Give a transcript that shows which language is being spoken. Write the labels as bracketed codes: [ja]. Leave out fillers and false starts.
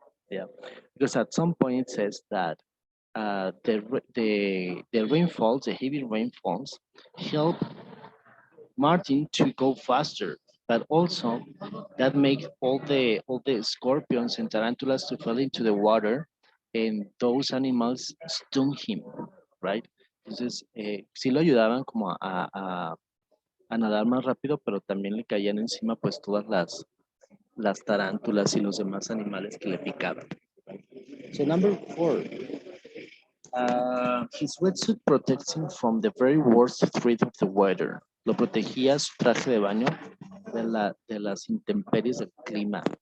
[en] Yeah, because at some point it says that the rainfalls, the heavy rainfalls, help Martin to go faster, but also that makes all the scorpions and tarantulas to fall into the water, and those animals stung him, right? [es] Entonces, sí lo ayudaban como a nadar más rápido, pero también le caían encima pues todas las tarántulas y los demás animales que le picaban. [en] So number four, his wetsuit protects him from the very worst threat of the weather. [es] Lo protegía su traje de baño de las intemperies del clima.